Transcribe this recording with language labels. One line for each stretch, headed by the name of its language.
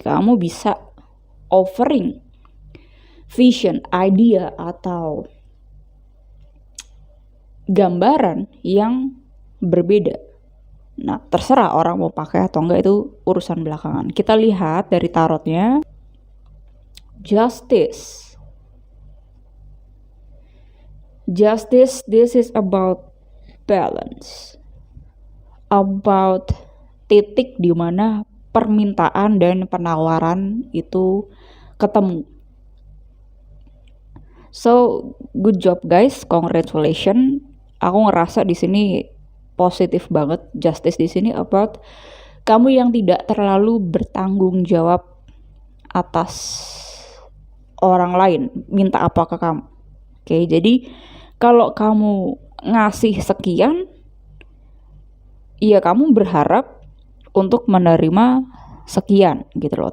Indonesian: Kamu bisa
English: offering vision,
Indonesian: idea, atau gambaran yang berbeda. Nah, terserah orang mau pakai atau enggak, itu urusan belakangan. Kita lihat dari tarotnya.
English: Justice. Justice, this is about balance.
Indonesian: About titik di mana permintaan dan penawaran itu ketemu.
English: So, good job guys, congratulations.
Indonesian: Aku ngerasa di sini positif banget. Justice di sini about kamu yang tidak terlalu bertanggung jawab atas orang lain minta apa ke kamu. Oke, jadi kalau kamu ngasih sekian, ya kamu berharap untuk menerima sekian gitu loh.